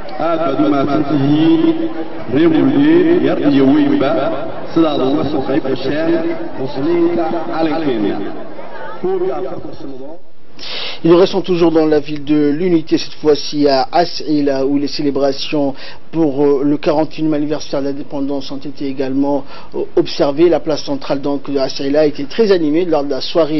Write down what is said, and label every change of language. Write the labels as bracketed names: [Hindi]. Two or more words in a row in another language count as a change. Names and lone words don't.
[Somali] aad baad u mahadsan tihiin reer Mulgeed yar iyo weynba sidaad uga soo qayb gasheen muslimiinta calankeena. [French] Nous restons toujours dans la ville de l'Unité, cette fois-ci à As'ila, où les célébrations pour le 41e anniversaire de l'indépendance ont été également observées. La place centrale donc de As'ila a été très animée lors de la soirée.